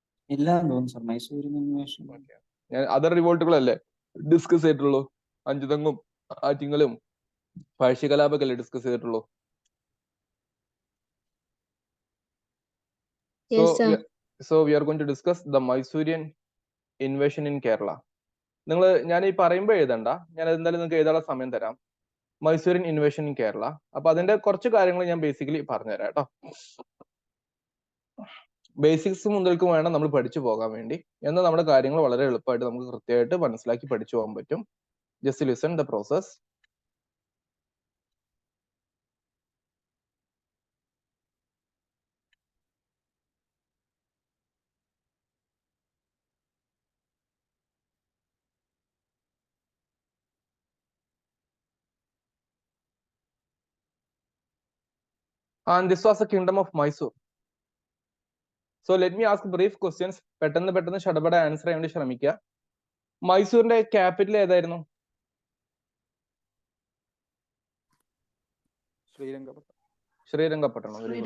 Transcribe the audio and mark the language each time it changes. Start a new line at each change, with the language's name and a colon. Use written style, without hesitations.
Malayalam: ഇല്ല തോന്നുന്നു sir. Mysore invasion ഞാൻ അതർ റിവോൾട്ടുകളല്ലേ ഡിസ്കസ് ചെയ്തിട്ടുള്ളൂ. അഞ്ചുതെങ്ങും ആറ്റിങ്ങലും പഴശ്ശികലാപൊക്കെ ഡിസ്കസ് ചെയ്തിട്ടുള്ളൂ.
English: So we are going to discuss the Mysorean invasion in Kerala.
Malayalam: നിങ്ങൾ ഞാൻ ഈ പറയുമ്പോൾ എഴുതണ്ട, ഞാൻ എന്തായാലും നിങ്ങൾക്ക് എഴുതാനുള്ള സമയം തരാം.
English: Mysorean invasion in Kerala.
Malayalam: അപ്പൊ അതിന്റെ കുറച്ച് കാര്യങ്ങൾ ഞാൻ ബേസിക്കലി പറഞ്ഞുതരാം കേട്ടോ. ബേസിക്സ് മുതൽക്ക് വേണം നമ്മൾ പഠിച്ചു പോകാൻ വേണ്ടി. എന്നാൽ നമ്മുടെ കാര്യങ്ങൾ വളരെ എളുപ്പമായിട്ട് നമുക്ക് കൃത്യമായിട്ട് മനസ്സിലാക്കി പഠിച്ചു പോകാൻ പറ്റും.
English: Just listen the process. And this was the kingdom of Mysore. So let me ask brief questions.
Malayalam: പെട്ടെന്ന് ഷടപട ആൻസർ ചെയ്യാൻ വേണ്ടി ശ്രമിക്കുക. മൈസൂരിന്റെ ക്യാപിറ്റൽ ഏതായിരുന്നു? ശ്രീരംഗപട്ടണം.